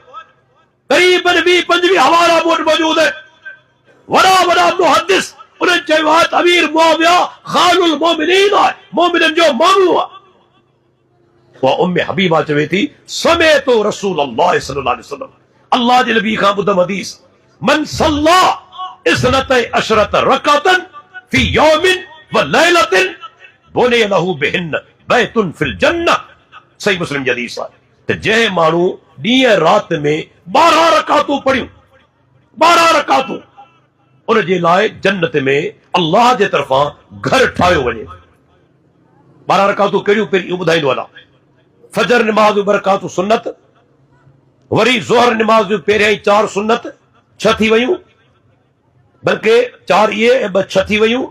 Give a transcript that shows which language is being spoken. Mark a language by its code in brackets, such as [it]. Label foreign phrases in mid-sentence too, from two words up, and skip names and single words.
[sd] करीबन 20-25 हवाला मूं वटि मौजूद आहिनि। वॾा वॾा मुहद्दिस उन्हनि चयो आहे त अमीर मुआविया [ar] خال المؤمنين [sd] आहे, मोमिननि जो मामू आहे। उहा उम्मे हबीबा चवे थी, [ar] سمعت رسول الله صلى الله عليه وسلم, [sd] अल्लाह जे नबी खां ॿुधम हदीस, [ar] من صلى اثنتي عشرة ركعة في يوم وليلة بني له بهن بيت في الجنة. [sd] सही मुस्लिम जी हदीस आहे त जंहिं माण्हू ॾींहं राति में 12 रकातूं पढ़ियूं, 12 रकातूं, उन जे लाइ जन्नत में अल्लाह जे तरफ़ां घर ठाहियो वञे। 12 रकातूं कहिड़ियूं? पहिरीं ॿुधाईंदो हलां। फजर नमाज़ जूं 2 रकातूं सुन्नत, वरी ज़ोहर नमाज़ जूं पहिरियां ई 4 सुन्नत, 6 थी वयूं, बल्कि 4 इहे ऐं 2 6 थी वयूं।